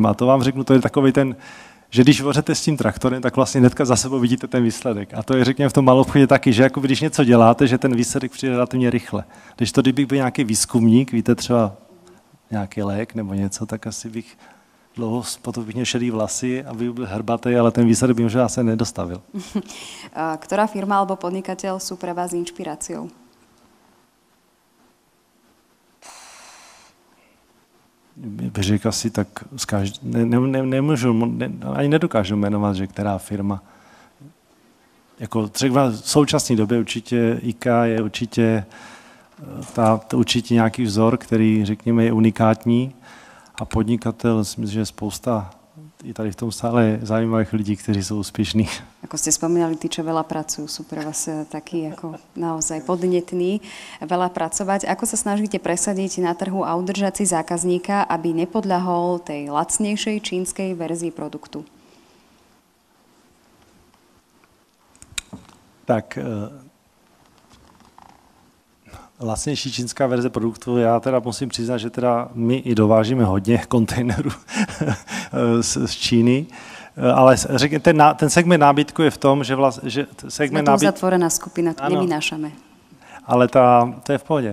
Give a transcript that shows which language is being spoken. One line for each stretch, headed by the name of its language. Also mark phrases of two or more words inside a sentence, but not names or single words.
Czech: A to vám řeknu, to je takový ten, že když vořete s tím traktorem, tak vlastně hnedka za sebou vidíte ten výsledek. A to je, řekněme, v tom maloobchodě taky, že jako když něco děláte, že ten výsledek přijde relativně rychle. Když to, kdybych byl nějaký výzkumník, víte, třeba nějaký lék nebo něco, tak asi bych dlouho potom bych měl šedý vlasy a byl hrbatý, ale ten výsledek by možná se nedostavil.
Slovak: Ktorá firma alebo podnikateľ sú pre vás inšpiráciou?
Czech: Bych řekl asi tak, ani nedokážu jmenovat, že která firma. Jako třeba v současné době určitě IKEA je určitě nějaký vzor, který, řekněme, je unikátní a podnikatel, myslím, že je spousta i tady v tom sále zajímavých lidí, kteří jsou úspěšní.
Slovak: Ako ste spomínali, tí, čo veľa pracujú, sú pre vás takí ako naozaj podnetní, veľa pracovať. Ako sa snažíte presadiť na trhu a udržať si zákazníka, aby nepodľahol tej lacnejšej čínskej verzii produktu?
Czech: Tak lacnější čínská verze produktu, já teda musím přiznat, že teda my i dovážíme hodně kontejnerů z Číny, ale ten segment nábytku je v tom, že segment nábytku...
Slovak: Jsme to uzatvorená skupina, to nevynášame.
Czech: Ale to je v pohodě.